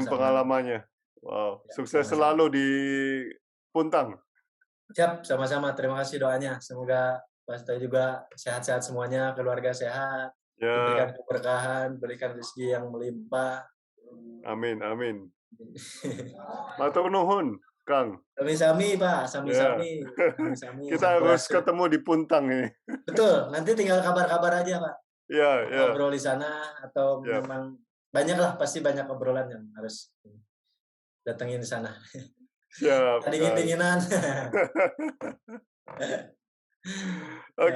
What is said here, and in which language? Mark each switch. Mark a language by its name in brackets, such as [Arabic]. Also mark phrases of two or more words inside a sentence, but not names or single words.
[Indonesian] Sama-sama. pengalamannya. Wow, Ya, sukses sama-sama. selalu di Puntang. Siap, sama-sama. Terima kasih doanya. Semoga Pak Toy juga sehat-sehat semuanya, keluarga sehat, diberikan Ya, keberkahan, berikan rezeki yang melimpah. amin, amin. [Sundanese] Matur nuhun, Kang. Sami-sami Pak, sami-sami. [Indonesian] Ya. Sami-sami. Kita harus Sampurasun. ketemu di Puntang ini. Betul, nanti tinggal kabar-kabar aja Pak. Ya, ya. Ngobrol di sana atau Ya. memang banyak lah, pasti banyak obrolan yang harus datengin di sana. Siap. Kang. Dingin-dinginan. Oke.